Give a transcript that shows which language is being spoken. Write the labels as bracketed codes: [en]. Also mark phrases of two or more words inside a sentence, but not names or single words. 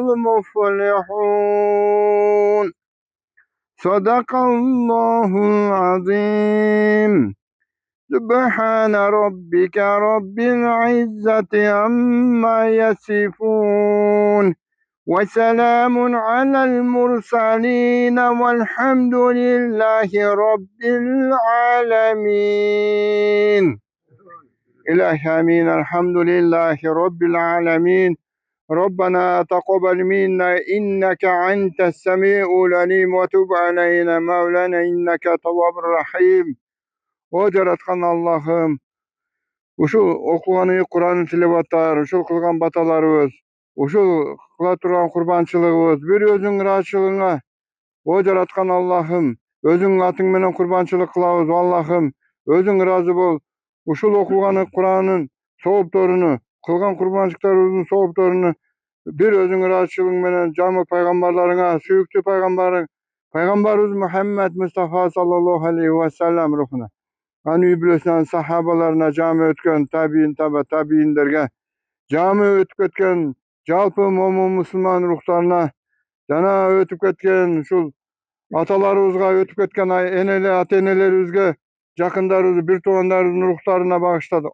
[ar] المفلحون صدق الله العظيم سبحان ربك رب العزة عما يصفون وسلام على المرسلين والحمد لله رب العالمين إلهي آمين الحمد لله رب العالمين ربنا تقبل منا إنك أنت السميع العليم وتب علينا مولانا إنك تواب رحيم [ky] Жараткан Аллахым, ушул окуганы Кур'ан тилебаттар, ушул кылган баталарыбыз, ушул кыла турган курбанчылыгыбыз бир өзүң ыраазычылыгыңа, жараткан Аллахым, өзүңүн атың менен курбанчылык кылабыз, Аллахым, өзүң ыраазы бол. Ушул окуганы Кур'андын соопторуну, кылган курбанчылыктарыбыздын соопторуну бир өзүң ыраазычылыгың менен жамы пайгамбарларыңа, сүйүктүү пайгамбарыбыз Мухаммад Мустафа [ar] صلى الله عليه وسلم [ky] рухуна, аны үй-бүлөсүнөн сахабаларына, жамы өткөн табиин, табииндерге, жамы өтүп кеткен жалпы момун мусулман рухтарына, жана өтүп кеткен ушул аталарыбызга, өтүп кеткен ата энелерибизге, жакындарыбыз, бир туугандарыбыздын рухтарына багыштадык.